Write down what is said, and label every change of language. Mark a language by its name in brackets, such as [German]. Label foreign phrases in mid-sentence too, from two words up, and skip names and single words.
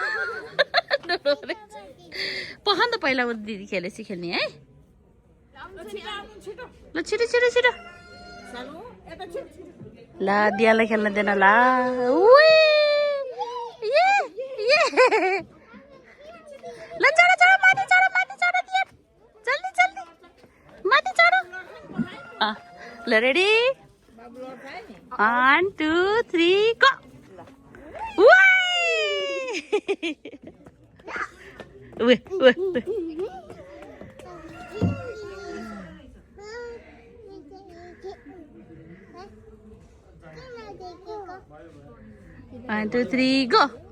[Nepali] पखन त पहिला दिदी खेलेपछि खेल्ने है ल छिटो ल दियालाई खेल्न देन ल ल चढ माथि चढ दिया जल्दी माथि चढ ल रेडी 1 2 3 गो Wait. [English] 1 2 3 go.